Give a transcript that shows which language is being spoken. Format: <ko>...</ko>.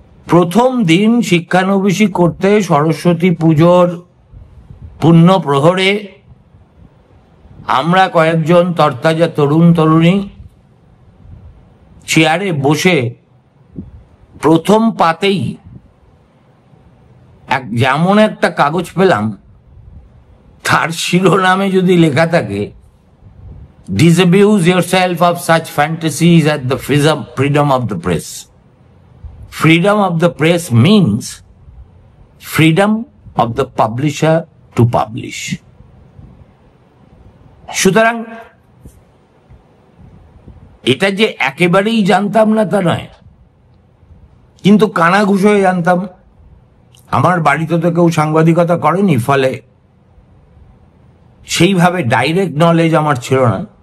<bn>প্রথম দিন শিক্ষানবিশি করতে সরস্বতী পুজোর পুণ্য প্রহরে আমরা কয়েকজন তরতাজা তরুণ তরুণী চেয়ারে বসে প্রথম পাতেই যেমন একটা কাগজ পেলাম, তার শিরোনামে যদি লেখা থাকে</bn> <en>disabuse yourself of such fantasies as the freedom of the press. Freedom of the press means freedom of the publisher to publish.</en> <bn>সুতরাং এটা যে একেবারেই জানতাম না তা নয়, কিন্তু কানাঘুষ হয়ে জানতাম। আমার বাড়িতে তো কেউ সাংবাদিকতা করেনি, ফলে সেইভাবে ডাইরেক্ট নলেজ আমার ছিল না।</bn>